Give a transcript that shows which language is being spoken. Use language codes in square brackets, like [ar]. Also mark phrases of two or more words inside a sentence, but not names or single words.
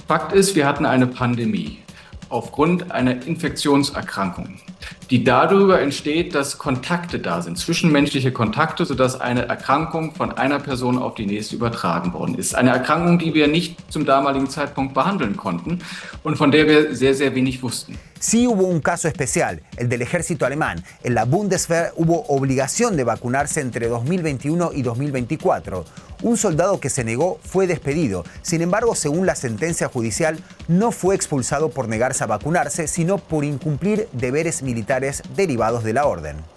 [de] Fakt ist, wir hatten eine Pandemie aufgrund einer Infektionserkrankung, die darüber entsteht, dass Kontakte da sind, zwischenmenschliche Kontakte, sodass eine Erkrankung von einer Person auf die nächste übertragen worden ist. Eine Erkrankung, die wir nicht zum damaligen Zeitpunkt behandeln konnten und von der wir sehr, sehr wenig wussten. [es] Sí hubo un caso especial, el del ejército alemán. En la Bundeswehr hubo obligación de vacunarse entre 2021 y 2024. Un soldado que se negó fue despedido. Sin embargo, según la sentencia judicial, no fue expulsado por negarse a vacunarse, sino por incumplir deberes militares derivados de la orden.